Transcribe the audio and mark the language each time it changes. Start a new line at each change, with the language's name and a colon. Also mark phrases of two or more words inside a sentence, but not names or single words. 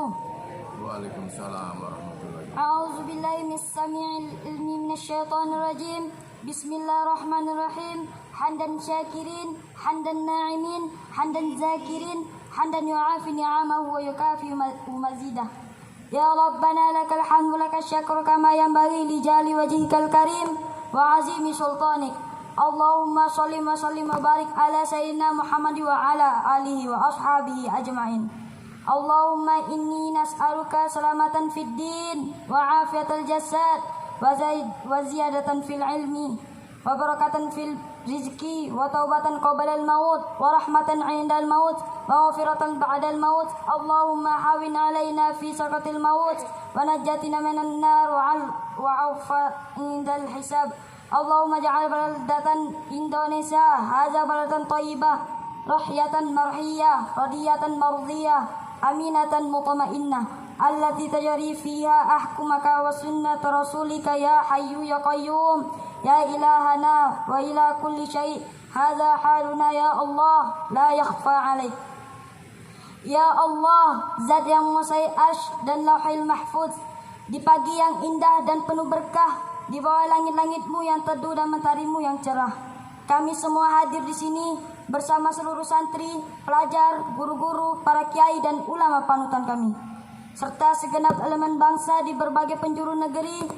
Arabic: وعليكم السلام ورحمة الله وبركاته. أعوذ بالله من الشيطان الرجيم. بسم الله الرحمن الرحيم. حمدا شاكرين، حمدا ناعمين، حمدا ذاكرين، حمدا يوافي نعمه ويكافئ مزيده. يا ربنا لك الحمد لك الشكر كما ينبغي لجلال وجهك الكريم وعظيم سلطانك. اللهم صل وسلم وبارك على سيدنا محمد وعلى آله وأصحابه أجمعين. اللهم إنا نسألك سلامة في الدين وعافية الجسد وزيادة في العلم وبركة في الرزق وتوبة قبل الموت ورحمة عند الموت ومغفرة بعد الموت. اللهم هون علينا في سكرات الموت ونجنا من النار والعفو عند الحساب. اللهم اجعل بلدة إندونيسيا هذه بلدة طيبة راضية مرضية آمنة مطمئنة التي تجري فيها أحكامك وسنة رسولك يا حي يا قيوم يا إلهنا وإله كل شيء'. هذا حالنا يا الله لا يخفى عليك. يا الله,
Indonesian: zat yang menguasai arsy dan
Arabic: اللوح المحفوظ,
Indonesian: di pagi yang indah dan penuh berkah, di bawah langit-langitmu yang teduh dan mentarimu yang cerah, kami semua hadir di sini bersama seluruh santri, pelajar, guru-guru, para kiai dan ulama panutan kami, serta segenap elemen bangsa di berbagai penjuru negeri.